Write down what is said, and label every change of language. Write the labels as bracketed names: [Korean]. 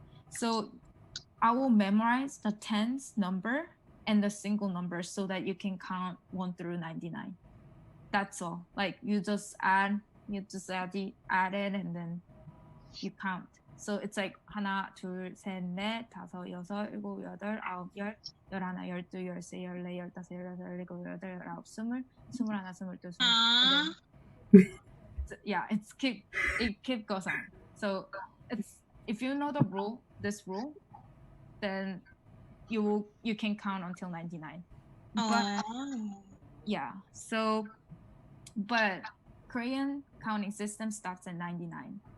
[English] So I will memorize the tens number and the single number so that you can count 1 through 99. That's all. Like you just add it, and then you count. So it's like [Korean] 하나, 둘, 셋, 넷, 다섯, 여섯, 일곱, 여덟, 아홉, 열, 열하나, 열두, 열세, 열네, 열다섯, 열여섯, 열일곱, 열여덟, 열아홉, 스물, 스물하나, 스물둘, 스물셋. [English] Yeah, it keep goes on. So it's, if you know this rule, then you can count until 99. But yeah, so but Korean counting system starts at 99.